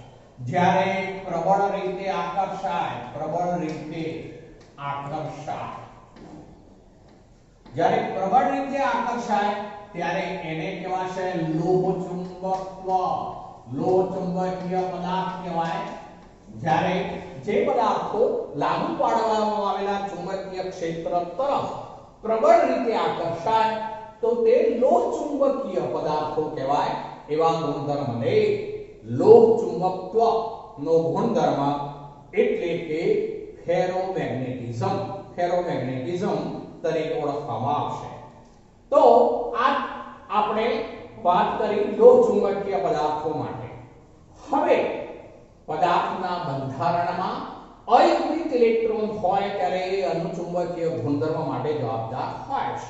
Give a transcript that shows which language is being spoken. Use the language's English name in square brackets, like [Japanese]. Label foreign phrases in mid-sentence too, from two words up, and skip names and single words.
[Gujarati] જ્યારે પ્રબળ રીતે આકર્ષાય, પ્રબળ રીતે આકર્ષાય, જ્યારે પ્રબળ રીતે આકર્ષાય ત્યારે એને કહેવાશે લોહ ચુંબકત્વ। લોહ ચુંબકીય પદાર્થ કહેવાય। જ્યારે જે પદાર્થો લાગુ પાડવામાં આવેલા ચુંબકીય ક્ષેત્ર તરફ પ્રબળ રીતે આકર્ષાય તો તે લોહ ચુંબકીય પદાર્થો કહેવાય। એવા ગુણધર્મને લોહ ચુંબકત્વ નો ગુણધર્મ એટલે કે फेरोमैग्नेटिज्म। फेरोमैग्नेटिज्म તરીકે ઓળખવામાં આવશે. તો આ આપણે વાત કરી લોહ ચુંબકીય પદાર્થો માટે. હવે પદાર્થના બંધારણમાં અયુગ્મિત ઇલેક્ટ્રોન હોય ત્યારે એ અનુચુંબકીય ગુણધર્મ માટે જવાબદાર હોય છે.